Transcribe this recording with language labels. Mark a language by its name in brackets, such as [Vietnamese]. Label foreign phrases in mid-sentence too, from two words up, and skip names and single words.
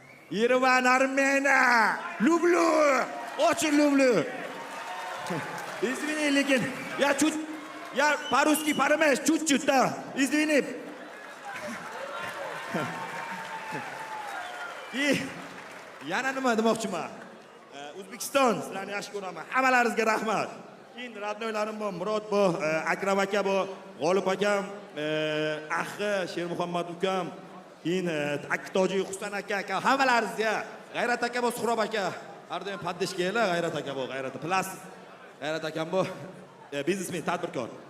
[Russian] Yerevan, Armenia. Люблю. Очень люблю. Извини, lekin я по-русски понимаешь, чуть-чуть, да. Извини. [Uzbek] И yana nima demoqchiman? O'zbekiston sizlarni yaxshi ko'raman. Hammalaringizga rahmat. Keyin radnoylarim bor, Murod bor, Akram aka bor, G'olib akam, Axi, Shermuhammad ukam, keyin Aktoji, Huston aka, hammalaringizga, G'ayrat aka bor, Suhrob aka, har doim paddesh kelinglar, G'ayrat aka bor, G'ayrat plus G'ayrat akam bor, biznesmen, tadbirkor.